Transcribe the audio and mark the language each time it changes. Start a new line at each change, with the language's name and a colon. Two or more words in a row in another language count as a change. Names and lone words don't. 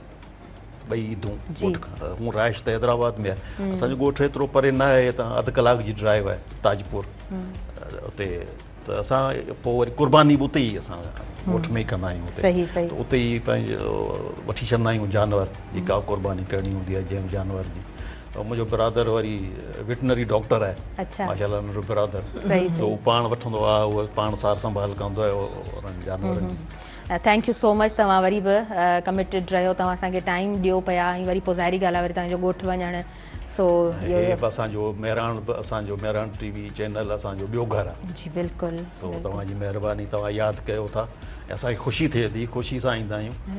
Sindhi: ॿई ईदूं ॻोठ, हूअं राइश त हैदराबाद में आहे, असांजो ॻोठ एतिरो परे न आहे, हितां अधु कलाक जी ड्राइव आहे ताजपुर उते, त असां पोइ वरी कुर्बानी बि उते ई असां ॻोठ में ई कंदा आहियूं, त उते ई पंहिंजो वठी छॾंदा आहियूं जानवर, जेका कुर्बानी करणी हूंदी आहे जंहिं जानवर जी।
Urdu: اور مجھے بردر وری
English: veterinary doctor
Urdu: ہے, اچھا,
Sindhi: माशाल्लाह मेरे ब्रदर, तो पाण वठंदो आहे, उहो पाण सार संभाल कंदो आहे उन्हनि जानवरनि जी।
English: Thank you so much,
Sindhi: तव्हां वरी बि कमिटेड रहियो, तव्हां असांखे टाइम ॾियो पिया, ऐं वरी पोइ ज़ाहिरी ॻाल्हि आहे वरी तव्हांजो ॻोठु वञणु, सो हे बि असांजो मेहरान
English: TV channel
Sindhi: असांजो ॿियो घरु आहे। जी बिल्कुलु, सो तव्हांजी महिरबानी, तव्हां यादि कयो था, असांखे ख़ुशी थिए थी, ख़ुशी सां ईंदा आहियूं।